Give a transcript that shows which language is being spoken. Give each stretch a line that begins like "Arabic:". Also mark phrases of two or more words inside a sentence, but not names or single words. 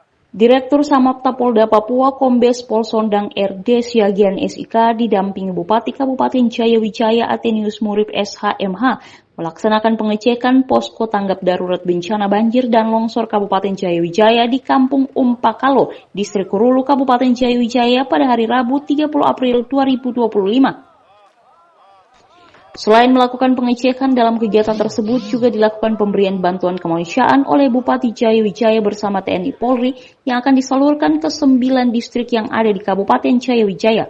Indonesian: Direktur Samapta Polda Papua Kombes Pol Sondang RD Siagian SIK didampingi Bupati Kabupaten Jayawijaya Athenius Murib SHMH melaksanakan pengecekan posko tanggap darurat bencana banjir dan longsor Kabupaten Jayawijaya di Kampung Umpakalo, Distrik Kurulu, Kabupaten Jayawijaya pada hari Rabu 30 April 2025. Selain melakukan pengecekan, dalam kegiatan tersebut juga dilakukan pemberian bantuan kemanusiaan oleh Bupati Jayawijaya bersama TNI Polri yang akan disalurkan ke 9 distrik yang ada di Kabupaten Jayawijaya.